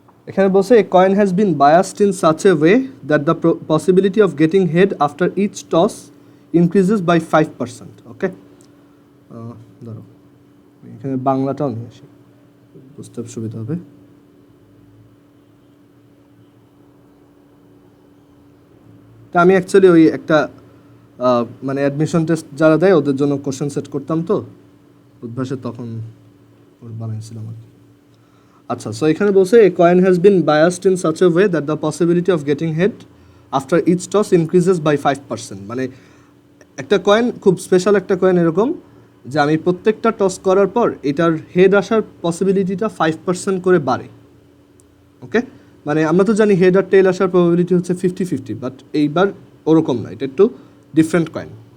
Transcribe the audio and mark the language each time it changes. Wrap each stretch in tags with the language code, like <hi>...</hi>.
<bn>এখানে বলছে</bn> <en>a coin has been biased in such a way that the possibility of getting head after each toss increases by 5%.</en> <bn>ওকে, ধরো এখানে বাংলাটাও নিয়ে আসি, বুঝতে সুবিধা হবে। তা আমি অ্যাকচুয়ালি ওই একটা মানে অ্যাডমিশন টেস্ট যারা দেয় ওদের জন্য কোশ্চেন সেট করতাম, তো উদ্ভাসে তখন বানাইছিলাম আর কি।</bn> <en>আচ্ছা, সো</en> <bn>এখানে বলছে</bn> <en>a coin has been biased in such a way that the possibility of getting head after each toss increases by 5%.</en> <bn>মানে একটা কয়েন, খুব স্পেশাল একটা কয়েন এরকম যে আমি প্রত্যেকটা টস করার পর এটার হেড আসার পসিবিলিটিটা 5% করে বাড়ে। ওকে, মানে আমরা তো জানি হেড আর টেল আসার প্রবাবিলিটি হচ্ছে 50-50, বাট এইবার ওরকম না, এটা একটু ডিফারেন্ট কয়েন।</bn>